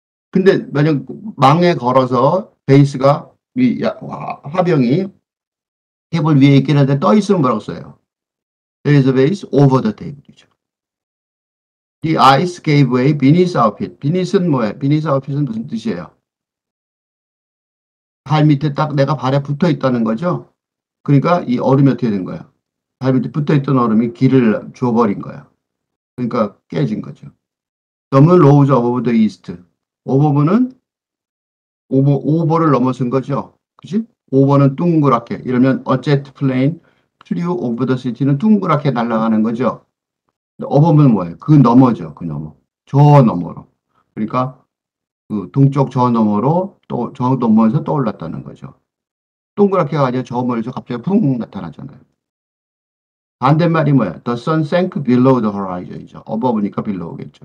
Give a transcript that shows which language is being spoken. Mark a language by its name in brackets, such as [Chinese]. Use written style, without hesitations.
[Korean] 근데 만약 망에 걸어서 베이스가 화병이 테이블 위에 있긴 한데 떠 있으면 뭐라고 써요? [English] There is a base over the table이죠. The ice gave way beneath our feet. [Korean] beneath는 뭐예요? [English] beneath our feet [Korean] 은 무슨 뜻이에요? 발 밑에 딱 내가 발에 붙어 있다는 거죠. 그러니까 이 얼음이 어떻게 된 거야? 발 밑에 붙어 있던 얼음이 길을 줘버린 거야. 그러니까 깨진 거죠. 넘은 [English] rose over the east. [Korean] 오버는 오버를 넘어선 거죠. 그지? 오버는 둥그랗게. 이러면 [English] a jet plane flew over the city [Korean] 는 둥그랗게 날아가는 거죠. 오버는 뭐예요? 그 너머죠. 그 너머. 저 너머로. 그러니까 그 동쪽 저 너머로 또 저 너머에서 떠올랐다는 거죠. 동그랗게가 아니라 저 멀리서 갑자기 풍 나타나잖아요. 반대말이 뭐야? [English] The sun sank below the horizon이죠. [Korean] 어버브니까 below겠죠.